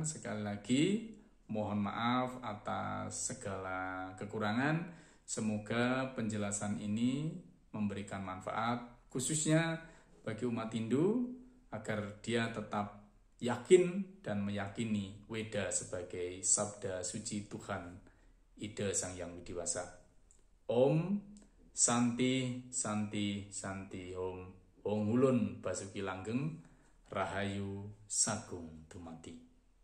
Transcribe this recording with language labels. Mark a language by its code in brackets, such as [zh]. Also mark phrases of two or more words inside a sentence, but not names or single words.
[id] Sekali lagi mohon maaf atas segala kekurangan. Semoga penjelasan ini memberikan manfaat khususnya bagi umat Hindu agar dia tetap yakin dan meyakini Weda sebagai sabda suci Tuhan Ida Sang Hyang Widiwasa. [sa] Om Santi Santi Santi Om. [jv] Wong Ulun Basuki Langgeng Rahayu Sagung Dumati.